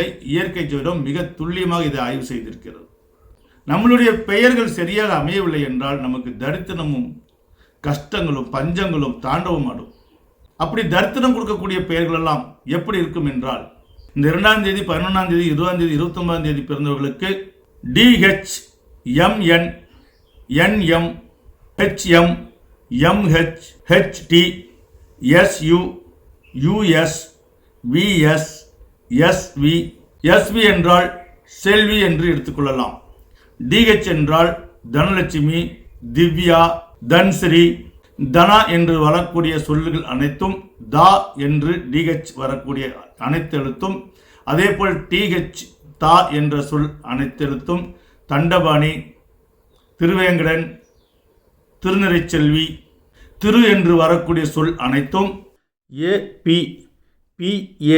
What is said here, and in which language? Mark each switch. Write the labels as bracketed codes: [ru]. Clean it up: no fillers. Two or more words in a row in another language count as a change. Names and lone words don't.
[ta] இயற்கை ஜோதிடம் மிக துல்லியமாக இதை ஆய்வு செய்திருக்கிறது. நம்மளுடைய பெயர்கள் சரியாக அமையவில்லை என்றால் நமக்கு தரித்திரமும் கஷ்டங்களும் பஞ்சங்களும் தாண்டவம் ஆடும். அப்படி தரித்திரம் கொடுக்கக்கூடிய பெயர்கள் எல்லாம் எப்படி இருக்கும் என்றால், இந்த 2ஆம் தேதி, 11ஆம் தேதி, 20ஆம் தேதி, 29ஆம் தேதி பிறந்தவர்களுக்கு DH, MN, NM, HM, MH, HT, SU, US, VS, SV. SV என்றால் செல்வி என்று எடுத்துக்கொள்ளலாம். DH என்றால் தனலட்சுமி, திவ்யா, தன்ஸ்ரீ. தனா என்று வரக்கூடிய சொல்லுகள் அனைத்தும் தா என்று DH வரக்கூடிய அனைத்து எழுத்தும், அதேபோல் TH தா என்ற சொல் அனைத்து எழுத்தும், தண்டபாணி, திருவேங்கடன், திருநிறைச்செல்வி, திரு என்று வரக்கூடிய சொல் அனைத்தும் AP, PA.